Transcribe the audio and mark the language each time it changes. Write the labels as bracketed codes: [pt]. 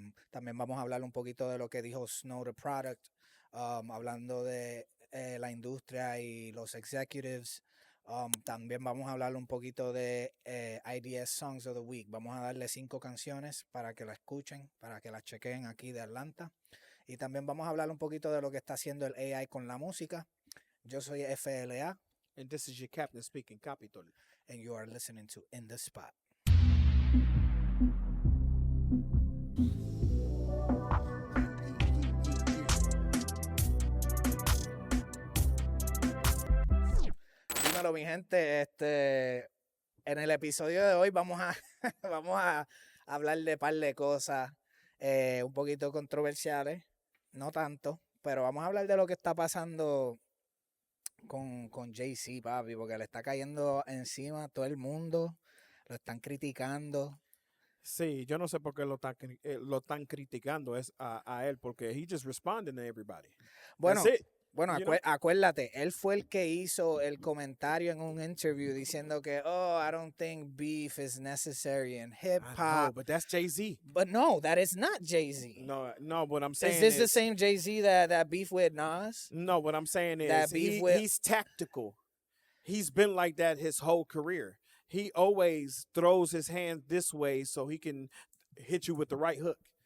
[es] También vamos a hablar un poquito de lo que dijo Snow the Product, hablando de la industria y los executives. También vamos a hablar un poquito de IDS Songs of the Week. Vamos a darle 5 canciones para que la escuchen, para que la chequen aquí de Atlanta. Y también vamos a hablar un poquito de lo que está haciendo el AI con la música. Yo soy FLA. [en] And this is your captain speaking, Capiitol. And you are listening to In the Spot. [es] Dímelo, mi gente. En el episodio de hoy vamos a, vamos a hablar de un par de cosas un poquito controversiales. No tanto, pero vamos a hablar de lo que está pasando con Jay-Z, papi, porque le está cayendo encima a todo el mundo, lo están criticando. Sí, yo no sé por qué lo están criticando a él, porque [en] he just responding to everybody. [es] Bueno, [en] That's it. [es] Acuérdate, él fue el que hizo el comentario en un interview diciendo que, [en] I don't think beef is necessary in hip No, hop. but that's Jay-Z. But no, that is not Jay-Z. No, what I'm saying is this the same Jay-Z that beef with Nas? No, what I'm saying That is he's tactical. He's been like that his whole career. He always throws his hand this way so he can hit you with the right hook.